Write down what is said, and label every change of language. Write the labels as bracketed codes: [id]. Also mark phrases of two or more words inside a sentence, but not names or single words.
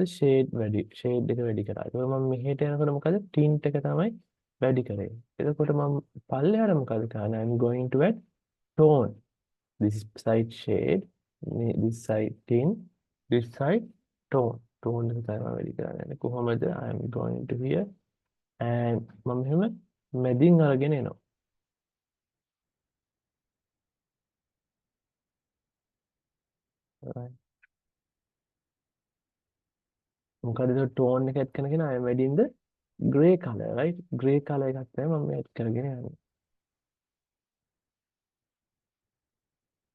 [si] shade එක වැඩි කරා. ඒක මම මෙහෙට යනකොට මොකද? tint එක තමයි වැඩි කරේ. එතකොට මම පල්ලෙහාට මොකද කරන්නේ? [en] I'm going to add tone. This side shade, this side tint, this side tone. [si] Tone එක තමයි වැඩි කරන්නේ. කොහොමද? [en] I'm going to here and [si] මම එහෙම මැදින් අරගෙන එනවා. [en] Right. [si] මොකද ඒක [en] tone එක add කරනගෙන I'm adding the gray color, right? Gray color [si] එකක් තමයි මම add කරගෙන යන්නේ.